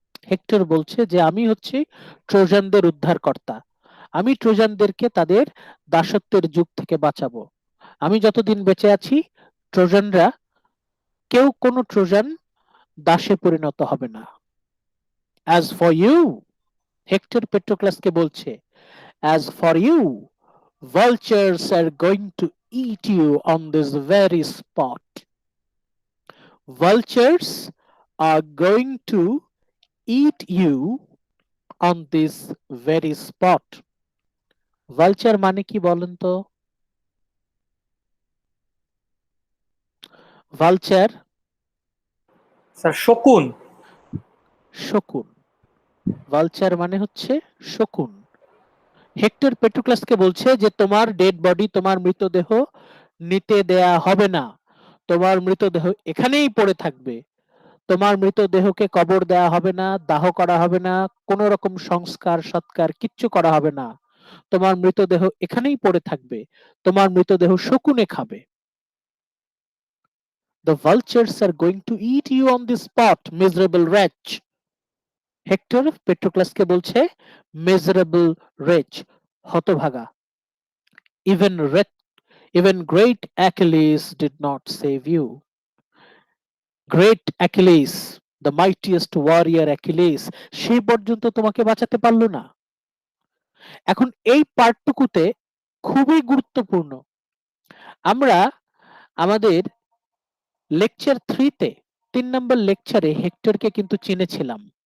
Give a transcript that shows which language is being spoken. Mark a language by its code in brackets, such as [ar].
[bn] Hectare বলছে যে আমি হচ্ছি ট্রোজানদের উদ্ধারকর্তা, আমি ট্রোজানদেরকে তাদের দাসত্বের যুগ থেকে বাঁচাবো। আমি যতদিন বেঁচে আছি, ট্রোজানরা কেউ কোনো ট্রোজান দাসে পরিণত হবে না। [en] as for you, [bn] হেক্টর পেট্রোক্লাসকে বলছে, [en] As for you, vultures are going to eat you on this very spot. Vultures are going to eat you on this very spot. [bn] Vulture মানে কি বলেন তো? [en] vulture [bn] স্যার শকুন। শকুন। ভালচার মানে হচ্ছে শকুন। হেক্টর পেট্রোক্লাসকে বলছে যে তোমার ডেড বডি, তোমার মৃতদেহ নিতে দেয়া হবে না, তোমার মৃতদেহ এখানেই পড়ে থাকবে, তোমার মৃতদেহকে কবর দেয়া হবে না, দাহ করা হবে না, কোন রকম সংস্কার সৎকার কিচ্ছু করা হবে না, তোমার মৃতদেহ এখানেই পড়ে থাকবে, তোমার মৃতদেহ শকুনে খাবে। [en] The vultures are going to eat you on this spot, miserable wretch. [bn] Hectare পেট্রোক্লাসকে বলছে [en] miserable wretch, [bn] হতভাগা। [en] Even great Achilles did not save you. Great Achilles, the mightiest warrior Achilles, [bn] সে পর্যন্ত তোমাকে বাঁচাতে পারলো না। এখন এই পার্টটুকুতে খুবই গুরুত্বপূর্ণ। আমরা আমাদের লেকচার 3-তে 3 নম্বর লেকচারে হেক্টরকে কিন্তু চিনেছিলাম।